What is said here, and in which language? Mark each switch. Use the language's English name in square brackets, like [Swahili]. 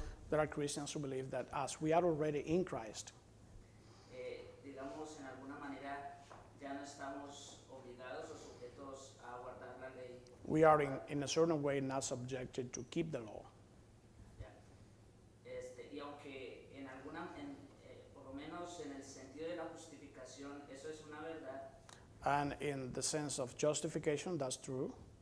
[English] There are Christians who believe that as we are already in Christ, [Spanish] digamos, en alguna manera ya no estamos obligados o sujetos a guardar la ley. [English] we are in a certain way not subjected to keep the law. [Spanish] Ya. Y aunque por lo menos en el sentido de la justificación, eso es una verdad, [English] And in the sense of justification, that's true.